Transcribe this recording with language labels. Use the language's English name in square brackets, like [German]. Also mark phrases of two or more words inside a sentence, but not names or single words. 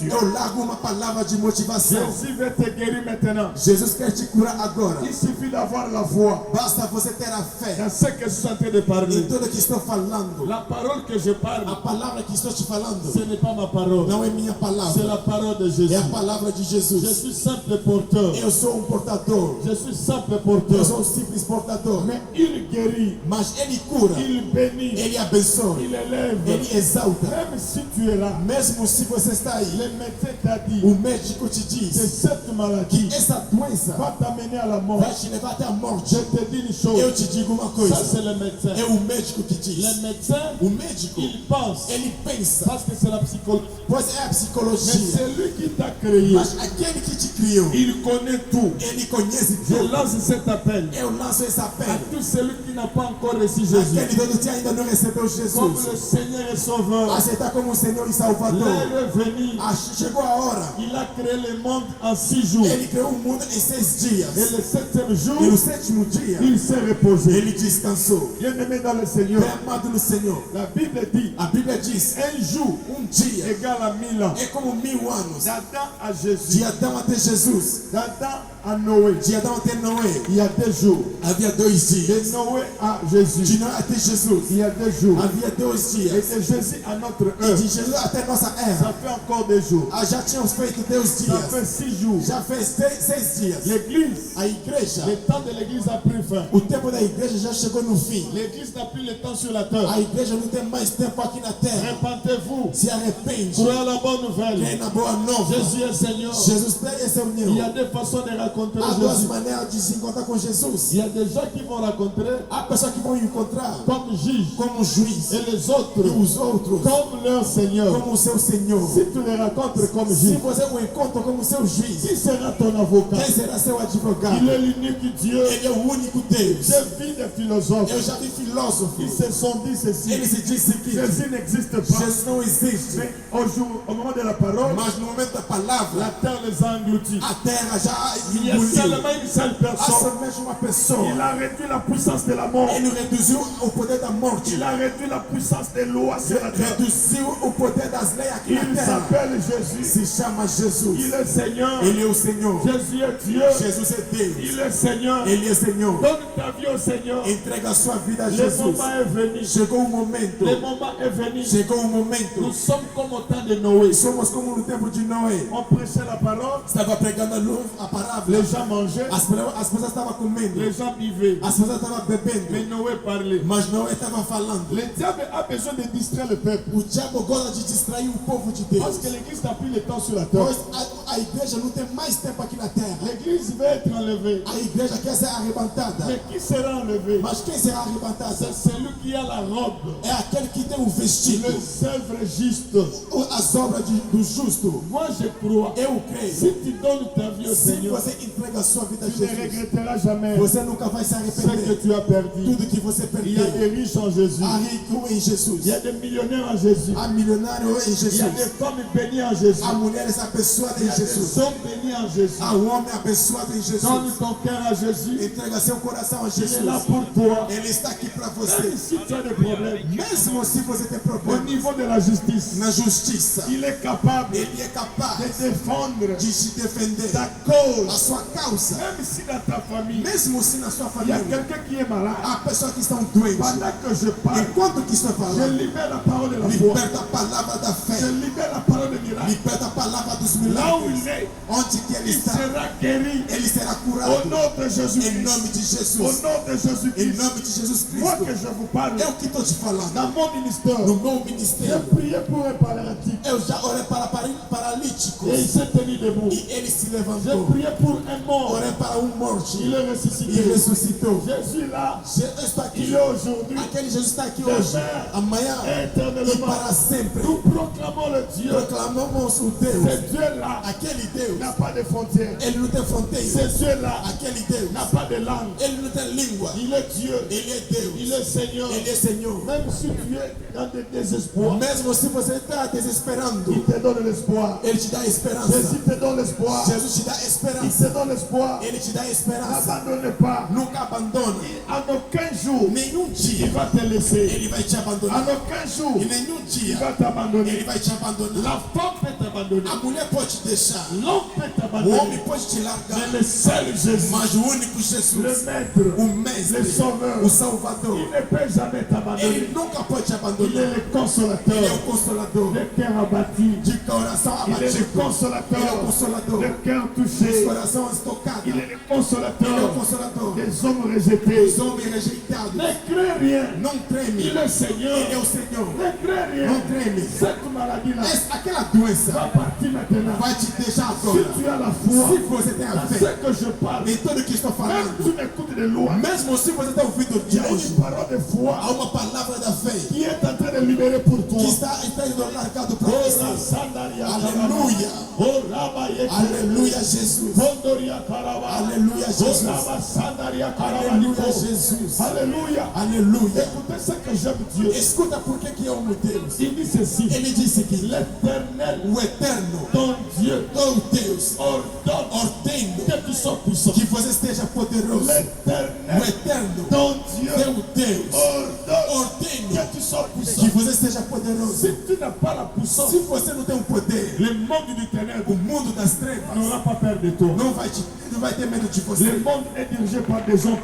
[Portuguese] Eu largo uma palavra de motivação. [French] Jésus veut te guérir maintenant. [Portuguese] Jesus quer te curar agora. [French] Il suffit d'avoir la foi [Portuguese] Basta você ter a fé [French] dans ce que je suis en train de [Portuguese] em [French] parler. [Portuguese] tudo que estou falando. [French] La parole que je [Portuguese] A [French] parle, [Portuguese] palavra que estou te falando [French] ce n'est pas ma parole, [Portuguese] não é minha [French] c'est [Portuguese] palavra, [French] la parole de Jésus. [Portuguese] é a palavra de [French] Je [Portuguese] Jesus. [French] suis simple porteur. [Portuguese] Eu sou portador. [French] Je suis simple [Portuguese] Eu [French] porteur. [Portuguese] sou simples portador. [French] Mais il guérit, [Portuguese] Mas Ele cura, [French] il bénit, [Portuguese] Ele abençoa, [French] il élève. [Portuguese] Ele exalta. [French] Même si tu es là, [Portuguese] Mesmo se você está aí, [French] le médecin t'a dit [Portuguese] o médico te [French] que [Portuguese] diz [French] cette maladie [Portuguese] que essa doença [French] va t'amener à la mort. [Portuguese] vai te levar até a morte. [French] Je te dis une [Portuguese] Eu [French] chose, [Portuguese] te digo uma [French] ça [Portuguese] coisa, [French] c'est le médecin. [Portuguese] é o médico que diz. [French] Le médecin, [Portuguese] O médico, [French] il pense, [Portuguese] ele pensa, [French] parce que c'est la psychologie. [Portuguese] pois é a [French] Mais [Portuguese] psicologia. [French] c'est lui qui t'a créé. [Portuguese] Mas aquele que te criou, [French] Il connaît tout. [Portuguese] ele conhece [French] Je [Portuguese] tudo. [French] lance cet appel [Portuguese] Eu lanço esse [French] à [Portuguese] apelo. [French] tout celui qui n'a pas encore reçu Jésus. [Portuguese] Aquele dono que ainda não recebeu [French] Comme [Portuguese] Jesus, [French] le Seigneur et Sauveur, [Portuguese] aceitar como Senhor e Salvador. [French] l'heure est venue. [Portuguese] Chegou a hora. [French] Il a créé le monde en 6 jours. [Portuguese] Ele criou o mundo em 6 dias. [French] Et le 7e jour, [Portuguese] E no sétimo dia, [French] il s'est reposé. [Portuguese] ele descansou. [French] Bien-aimé dans le Seigneur, [Portuguese] Bem amado no Senhor, [French] la Bible dit [Portuguese] a Bíblia diz: [French] un jour [Portuguese] dia [French] égale à 1000 ans. [Portuguese] é como 1000 anos. [French] D'Adam à Jésus, [Portuguese] De Adão até Jesus, [French] d'Adam à Noé. [Portuguese] de Adão até Noé, [French] Il y a des jours. [Portuguese] havia 2 dias. [French] De Noé à Jésus. [Portuguese] De Noé até Jesus, [French] Il y a des jours. [Portuguese] havia 2 [French] Et [Portuguese] dias. [French] de Jésus à notre [Portuguese] E [French] heure. [Portuguese] de Jesus até nossa era, [French] Ça fait encore des jours. [Portuguese] já tínhamos feito 2 [French] Ça [Portuguese] dias. [French] fait 6 jours. [Portuguese] Já fez 6 dias. [French] L'église, [Portuguese] A igreja, [French] le temps de l'église a pris fin. [Portuguese] o tempo da igreja já chegou no fim. [French] L'église n'a plus le temps sur la terre. [Portuguese] A igreja não tem mais tempo aqui na terra. [French] Repentez-vous. [Portuguese] Se arrepende. [French] Croyez la bonne nouvelle. [Portuguese] Crê na boa nova. [French] Jésus est Seigneur. [Portuguese] Jesus é seu [French] Il y a [Portuguese] Senhor. [French] des façons de rencontrer [Portuguese] Há 2 [French] Jésus. [Portuguese] maneiras de se encontrar com Jesus. [French] Il y a des gens qui vont rencontrer [Portuguese] Há pessoas que vão encontrar [French] comme juge [Portuguese] como juiz [French] et les [Portuguese] e [French] autres [Portuguese] os outros [French] comme leur Seigneur. [Portuguese] como seu Senhor. [French] Si tu les rencontres comme [Portuguese] Se [French] juge, [Portuguese] você o encontra como seu juiz, [French] qui sera ton avocat? [Portuguese] quem será seu advogado? [French] Il est l'unique Dieu. [Portuguese] Ele é o único Deus. [French] J'ai vu des philosophes. [Portuguese] Eu já vi filósofos. [French] Ils se sont dit ceci. [Portuguese] Ele se disse que [French] Jésus n'existe pas. [Portuguese] Jesus não existe. [French] Mais au moment de la parole, [Portuguese] Mas no momento da [French] la [Portuguese] palavra, [French] terre les a engloutis. [Portuguese] a terra já [French] Il y a [Portuguese] engoliu. [French] seulement une seule [Portuguese] Há [French] personne. [Portuguese] somente uma pessoa. [French] Il a réduit la puissance de la mort. [Portuguese] Ele reduziu o poder da morte. [French] Il a réduit la puissance des lois sur la terre. [Portuguese] Reduziu o poder das leis aqui na [French] Il [Portuguese] terra. [French] s'appelle Jésus. [Portuguese] Se chama [French] Il [Portuguese] Jesus. [French] est Seigneur. [Portuguese] Ele é o Senhor. [French] Jésus est Dieu. [Portuguese] Jesus é Deus. [French] Il est Seigneur. [Portuguese] Ele é Senhor. [French] Donne ta vie au Seigneur. [Portuguese] Entrega a sua vida a [French] Le [Portuguese] Jesus. [French] moment est venu. [Portuguese] Chegou o momento. [French] Le moment est venu. [Portuguese] Chegou o [French] Nous [Portuguese] momento. [French] sommes comme au temps de Noé. [Portuguese] Somos como no tempo de Noé. [French] On prêchait la parole. [Portuguese] Estava pregando a palavra. [French] Les gens mangeaient. [Portuguese] As pessoas estavam comendo. [French] Les gens vivaient. [Portuguese] As pessoas estavam bebendo. [French] Mais Noé parlait. [Portuguese] Mas Noé estava falando. [French] Le diable a besoin de distraire le peuple. [Portuguese] O diabo gosta de distrair o povo de Deus. [French] Parce que l'église n'a plus le temps sur la terre. [Portuguese] Pois a igreja não tem mais tempo aqui na terra. [French] L'église va être enlevée. [Portuguese] A igreja quer ser arrebatada. [French] Mais qui sera enlevé? [Portuguese] Mas quem será arrebatada? [French] C'est celui qui a la robe. [Portuguese] É aquele que tem o vestido. [French] Les œuvres justes. [Portuguese] As obras do justo. [French] Moi je crois. [Portuguese] Eu creio. [French] Si tu donnes ta vie au [Portuguese] Se [French] Seigneur, [Portuguese] você entrega a sua vida a [French] tu ne [Portuguese] Jesus, [French] regretteras jamais [Portuguese] você nunca vai se [French] ce que [Portuguese] arrepender. [French] tu as perdu. [Portuguese] Tudo que você [French] Il y a [Portuguese] perdeu. [French] des riches en Jésus. [Portuguese] Há rico em Jesus. [French] Il y a des millionnaires en Jésus. [Portuguese] Há milionário em [French] Il y a [Portuguese] Jesus. [French] des femmes bénies en Jésus. [Portuguese] Há mulheres abençoadas [French] Il y [Portuguese] em [French] a des [Portuguese] Jesus. [French] hommes bénis en Jésus. [Portuguese] Há homem abençoado em Jesus. [French] Donne ton cœur à Jésus. [Portuguese] Entrega seu coração a [French] Il est [Portuguese] Jesus. [French] là pour toi. [Portuguese] Ele está aqui para [French] Même [Portuguese] você. [French] si tu as des problèmes, [Portuguese] Mesmo se você tem [French] au [Portuguese] problema [French] niveau de la justice, [Portuguese] na justiça, [French] il est capable [Portuguese] ele é capaz [French] de défendre [Portuguese] de se defender [French] ta [Portuguese] a [French] cause. [Portuguese] sua causa. [French] Même si dans ta famille, [Portuguese] Mesmo se na sua [French] il y a [Portuguese] família [French] quelqu'un qui est malade, [Portuguese] há pessoas que estão doentes. [French] pendant que je parle, [Portuguese] Enquanto que estou [French] je [Portuguese] falando, [French] libère la parole de la foi. [Portuguese] liberta a palavra da [French] Je [Portuguese] fé. [French] libère la parole de miracle. [Portuguese] Liberta a palavra dos [French] Là où [Portuguese] milagres. [French] il est, [Portuguese] Onde que ele [French] il [Portuguese] está, [French] sera guéri. [Portuguese] ele será [French] Au [Portuguese] curado. [French] nom de [Portuguese] Em [French] Jésus-Christ. [Portuguese] nome de [French] Au [Portuguese] Jesus. [French] nom de [Portuguese] Em [French] Jésus-Christ. [Portuguese] nome de Jesus [French] Moi [Portuguese] Cristo. [French] que je vous parle, [Portuguese] Eu que estou te falando. [French] dans mon ministère, [Portuguese] No meu [French] j'ai [Portuguese] ministério, [French] prié pour un paralytique [Portuguese] eu já orei para paralíticos. [French] et il s'est tenu debout. [Portuguese] E ele se [French] J'ai [Portuguese] levantou. [French] prié pour un mort, [Portuguese] Orei para morto. [French] il est [Portuguese] E [French] ressuscité. [Portuguese] ressuscitou. [French] Je suis là, [Portuguese] Eu estou aqui. [French] il est aujourd'hui, [Portuguese] Aquele Jesus está aqui hoje. Amanhã e [French] éternellement. [Portuguese] para sempre. [French] Nous proclamons le Dieu. [Portuguese] Proclamamos o Deus. [French] Ce Dieu-là [Portuguese] Aquele Deus. [French] n'a pas de frontières. [Portuguese] Ele não tem fronteira. [French] Ce Dieu-là [Portuguese] Aquele Deus. [French] n'a pas de langue. [Portuguese] Ele não tem língua. [French] Il est Dieu. [Portuguese] Ele é Deus. [French] Il est Seigneur. [Portuguese] Ele é Senhor. [French] Même si tu es dans des désespoirs, [Portuguese] Mesmo se você está desesperando, [French] il te donne l'espoir. [Portuguese] Ele te dá esperança. [French] Jésus te donne l'espoir. [Portuguese] Jesus te dá [French] Il [Portuguese] esperança. [French] te donne l'espoir. [Portuguese] Ele te dá esperança. [French] N'abandonne pas. [Portuguese] Nunca abandona. [French] En aucun jour, [Portuguese] Nenhum [French] il [Portuguese] dia [French] va te laisser. [Portuguese] ele vai te [French] En [Portuguese] abandonar. [French] aucun jour, [Portuguese] E nenhum [French] il [Portuguese] dia [French] va t'abandonner. [Portuguese] ele vai te abandonar. [French] La femme peut t'abandonner. [Portuguese] A mulher pode te deixar. [French] L'homme peut [Portuguese] O [French] t'abandonner. [Portuguese] homem pode te largar. [French] Mais le seul Jésus, [Portuguese] Mas o único [French] le [Portuguese] Jesus, [French] Maître, [Portuguese] o Mestre, [French] le Sauveur, [Portuguese] o Salvador, [French] il ne peut jamais t'abandonner. [Portuguese] ele nunca pode te [French] Il est [Portuguese] abandonar. [French] le [Portuguese] Ele é [French] consolateur. [Portuguese] o Consolador. [French] Le cœur abattu. [Portuguese] De coração [French] Il est le [Portuguese] abatido. Ele é o [French] consolateur. [Portuguese] Consolador. [French] Le cœur [Portuguese] Dos [French] touché. [Portuguese] corações tocados. [French] Il est le [Portuguese] Ele é o [French] consolateur [Portuguese] Consolador. [French] des hommes rejetés. [Portuguese] Os homens rejeitados. [French] Ne crains rien. [Portuguese] Não treme. [French] Il est Seigneur. [Portuguese] Ele é o Senhor. [French] Ne crains rien. [Portuguese] Não treme. [French] Cette maladie-là [Portuguese] Aquela doença [French] va partir maintenant. [Portuguese] vai te deixar [French] Si [Portuguese] agora. [French] tu as la foi [Portuguese] Se você tem a [French] dans [Portuguese] fé [French] ce que je parle, [Portuguese] em tudo que estou [French] même [Portuguese] falando, [French] tu m'écoutes de loin, [Portuguese] mesmo se você tem ouvido [French] il [Portuguese] de [French] y a [Portuguese] hoje, [French] une parole de foi [Portuguese] há uma palavra da fé [French] qui est en train de libérer pour toi. [Portuguese] que está sendo largado para Oh, você. Sandaria, Aleluia. Oh, Rabaye, Aleluia, Jesus. Condoria, Carava. Aleluia, Oh, Jesus. Raba, Sandaria, Aleluia, Carava. Jesus. [French] Alléluia. [Portuguese] Aleluia. [French] Écoutez ce que j'aime Dieu. [Portuguese] Escuta por que eu amo Deus. [French] Il dit ceci. [Portuguese] Ele disse que [French] L'éternel, [Portuguese] o Eterno, [French] ton Dieu, [Portuguese] o Deus, [French] ordonne [Portuguese] ordena [French] que tu sois puissant. [Portuguese] que você esteja poderoso. O [French] L'éternel, [Portuguese] Eterno, [French] ton Dieu, [Portuguese] teu Deus, [French] ordonne [Portuguese] ordena [French] que tu sois puissant. [Portuguese] que você esteja poderoso. [French] Si tu n'as pas la puissance, [Portuguese] Se você não tem o poder, [French] le monde du ténèbre [Portuguese] o mundo das trevas [French] n'aura pas peur de toi. [Portuguese] não vai ter medo de você. [French] Le monde est dirigé par des hommes